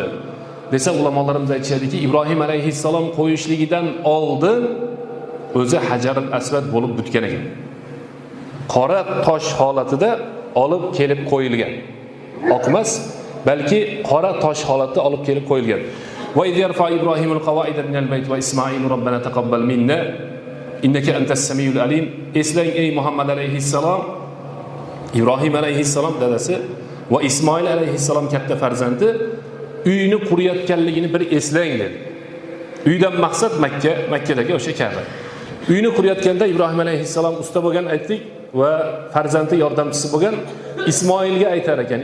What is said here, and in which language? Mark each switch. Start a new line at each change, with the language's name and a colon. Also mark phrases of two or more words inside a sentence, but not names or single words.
Uzbek: Desa ulamolarimiz aytishadiki, Ibrohim alayhissalom qo'yishligidan oldin o'zi Hajarul Aswad bo'lib bitgan ekan. Qora tosh holatida olib kelib qo'yilgan. Oqmas, balki qora tosh holatida olib kelib qo'yilgan.
Arabic: وإذ يرفع إبراهيم القواعد من البيت وإسماعيل ربنا تقبل منا إنك أنت السميع العليم.
Uzbek: Eslang ey Muhammad alayhissalom, Ibrohim alayhissalom dadasi va Ismoil alayhissalom katta farzandi uyini qurayotganligini bir eslang dedi. Uydan maqsad Makka, Makkadagi o'sha Ka'ba. Uyini qurayotganda Ibrohim alayhissalom usta bo'lgan aytdik va farzandi yordamchisi bo'lgan Ismoilga aytar ekan.